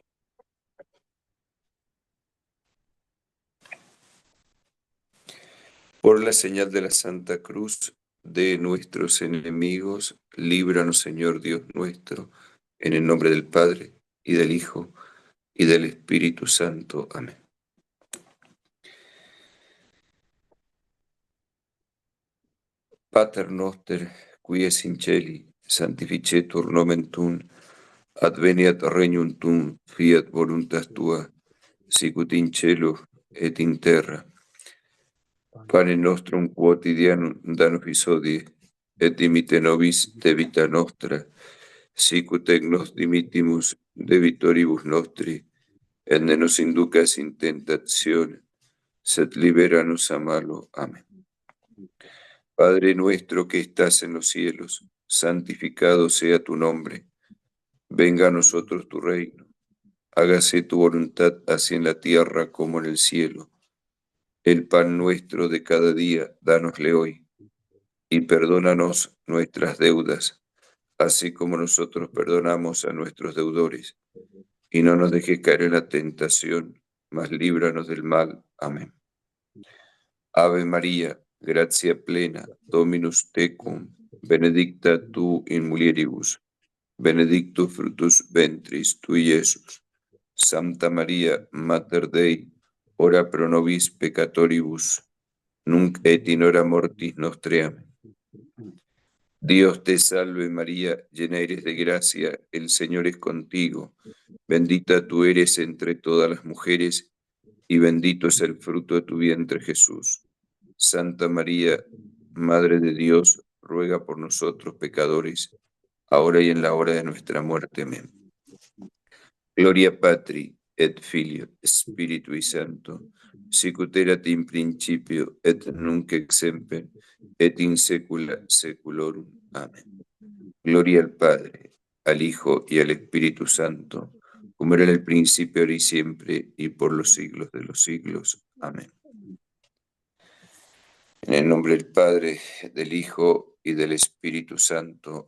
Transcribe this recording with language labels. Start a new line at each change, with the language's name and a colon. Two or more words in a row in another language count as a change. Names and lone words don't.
Spanish: Por la señal de la Santa Cruz de nuestros enemigos, líbranos, Señor Dios nuestro, en el nombre del Padre, y del Hijo, y del Espíritu Santo. Amén.
Latin: Pater noster, qui es in celi, sanctificetur nomen tuum, adveniat regnum tuum, fiat voluntas tua, sicut in cielo et in terra. Pane nostrum quotidianum da nobis hodie, et dimitte nobis debita nostra, sicut et nos dimittimus debitoribus nostri, et ne nos inducas in tentazione, sed liberanos a malo.
Spanish: Amén. Padre nuestro que estás en los cielos, santificado sea tu nombre. Venga a nosotros tu reino. Hágase tu voluntad así en la tierra como en el cielo. El pan nuestro de cada día, dánosle hoy. Y perdónanos nuestras deudas, así como nosotros perdonamos a nuestros deudores. Y no nos dejes caer en la tentación, mas líbranos del mal. Amén.
Latin: Ave María, gratia plena, Dominus tecum, benedicta tu in mulieribus, benedictus fructus ventris tui, Iesus. Santa María, Mater Dei, ora pro nobis peccatoribus, nunc et in hora mortis nostre.
Spanish: Amén. Dios te salve María, llena eres de gracia, el Señor es contigo. Bendita tú eres entre todas las mujeres, y bendito es el fruto de tu vientre, Jesús. Santa María, Madre de Dios, ruega por nosotros pecadores, ahora y en la hora de nuestra muerte. Amén.
Latin: Gloria Patri, et Filio, Spiritui Sancto, sicut erat in principio, et nunc et semper, et in saecula saeculorum.
Spanish: Amén. Gloria al Padre, al Hijo y al Espíritu Santo, como era en el principio, ahora y siempre, y por los siglos de los siglos. Amén. En el nombre del Padre, del Hijo y del Espíritu Santo.